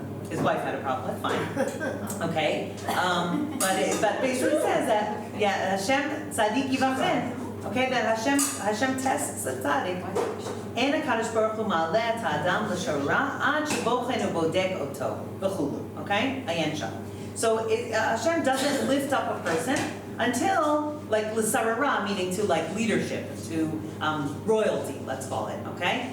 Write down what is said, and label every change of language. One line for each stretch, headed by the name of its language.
English: His wife had a problem with, fine. Okay? But basically it says that, yeah, Hashem
Hebrew: tzaddik yivachen.
English: Okay, that Hashem tests the tzaddik.
Hebrew: אין הקדוש ברוך הוא מעלה את האדם לשורה עד שבוחן ובודק אותו וכולו, okay? עיין שם.
English: So Hashem doesn't lift up a person until, l'sarara, meaning to leadership, to royalty, let's call it, okay?